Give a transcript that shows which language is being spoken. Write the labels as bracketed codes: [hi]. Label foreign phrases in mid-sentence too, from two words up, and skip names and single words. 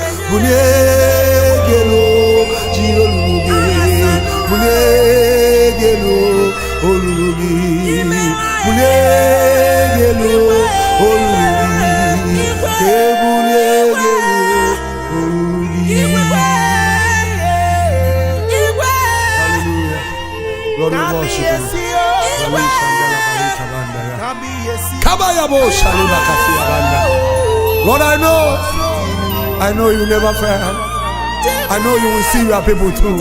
[ig] Bulie gị elu, jiri olulu gị. Bulie gị elu, olulu gị. Bulie gị elu, olulu gị. Ka e bulie gị elu, olulu gị. [en] Hallelujah. Lord, we worship you. Lord, we shall Kabayabo Shalima Kafiabanda. Lord, I know, I know you never fail. I know you will see your people through.